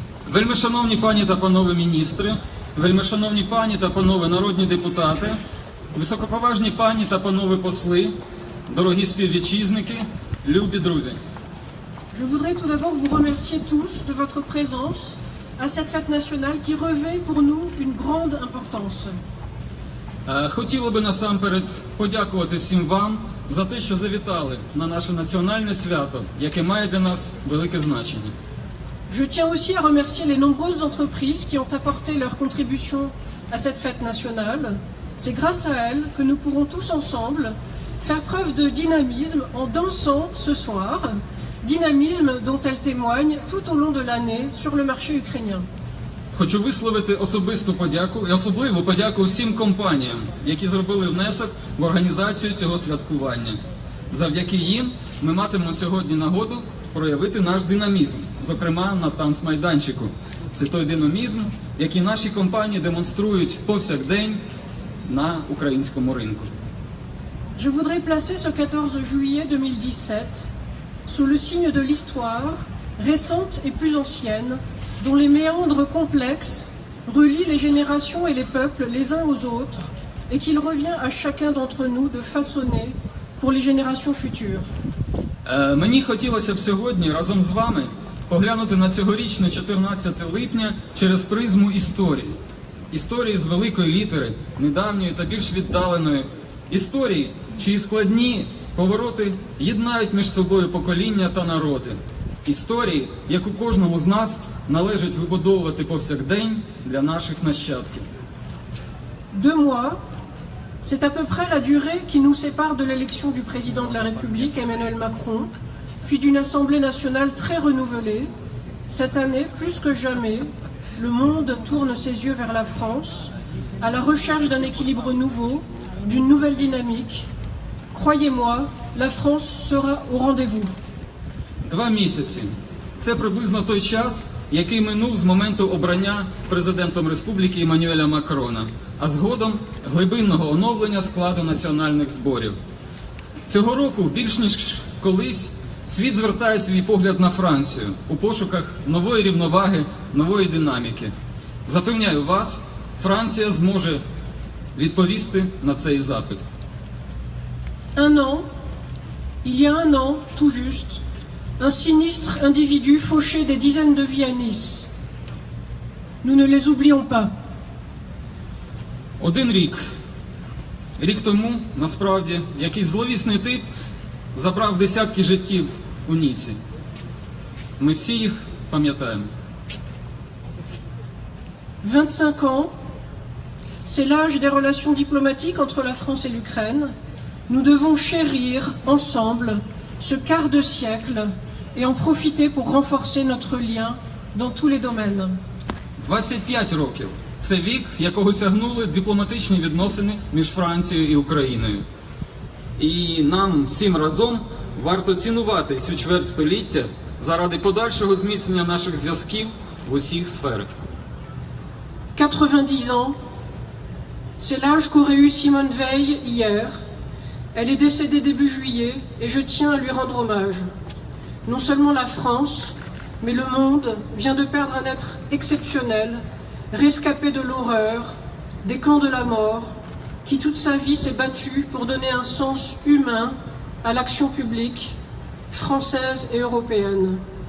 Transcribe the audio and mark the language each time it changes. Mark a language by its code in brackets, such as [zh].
[uk] Вельмишановні пані та панове міністри, вельмишановні пані та панове народні депутати, високоповажні пані та панове посли, дорогі співвітчизники, любі друзі. [fr] je voudrais tout d'abord vous remercier tous de votre présence à cette fête nationale qui revêt pour nous une grande importance. [uk] Хотіло би насамперед подякувати всім вам за те, що завітали на наше національне свято, яке має для нас велике значення. [fr] Je tiens aussi à remercier les nombreuses entreprises qui ont apporté leur contribution à cette fête nationale. C'est grâce à elles que nous pourrons tous ensemble faire preuve de dynamisme en dansant ce soir, dynamisme dont elles témoignent tout au long de l'année sur le marché ukrainien. [uk] Хочу висловити особисту подяку і особливу подяку всім компаніям, які зробили внесок в організацію цього святкування. Завдяки їм ми матимемо сьогодні нагоду проявити наш динамізм, зокрема на танцмайданчику. Це той динамізм, який наші компанії демонструють повсякдень на українському ринку. [fr] Je voudrais placer ce 14 juillet 2017 sous le signe de l'histoire, récente et plus ancienne, dont les méandres complexes relient les générations et les peuples les uns aux autres, et qu'il revient à chacun d'entre nous de façonner pour les générations futures. [uk] Мені хотілося б сьогодні разом з вами поглянути на цьогорічне 14 липня через призму історії. Історії з великої літери, недавньої та більш віддаленої. Історії, чиї складні повороти єднають між собою покоління та народи. Історії, яку кожному з нас належить вибудовувати повсякдень для наших нащадків. [fr] 2 mois, c'est à peu près la durée qui nous sépare de l'élection du président de la République, Emmanuel Macron, puis d'une Assemblée nationale très renouvelée. Cette année, plus que jamais, le monde tourne ses yeux vers la France, à la recherche d'un équilibre nouveau, d'une nouvelle dynamique. Croyez-moi, la France sera au rendez-vous. [uk] 2 місяці. Це приблизно той час, який минув з моменту обрання президентом республіки Еммануеля Макрона, а згодом глибинного оновлення складу національних зборів. Цього року, більш ніж колись, світ звертає свій погляд на Францію у пошуках нової рівноваги, нової динаміки. Запевняю вас, Франція зможе відповісти на цей запит. [fr] Il y a un an, tout juste, un sinistre individu fauchait des dizaines de vies à Nice. Nous ne les oublions pas. [uk] 1 рік. Рік тому, насправді, якийсь зловісний тип забрав десятки життів у Ніці. Ми всі їх пам'ятаємо. [fr] 25 ans, c'est l'âge des relations diplomatiques entre la France et l'Ukraine. Nous devons chérir ensemble ce quart de siècle et en profiter pour renforcer notre lien dans tous les domaines. [uk] 25 років. Це вік, якого сягнули дипломатичні відносини між Францією і Україною. І нам всім разом варто цінувати цю чверть століття заради подальшого зміцнення наших зв'язків в усіх сферах. [fr] 90 ans, c'est l'âge qu'aurait eu Simone Veil hier. Elle est décédée début juillet et je tiens à lui rendre hommage. Non seulement la France, mais le monde vient de perdre un être exceptionnel, rescapé de l'horreur, des camps de la mort, qui toute sa vie s'est battu pour donner un sens humain à l'action publique, française et européenne.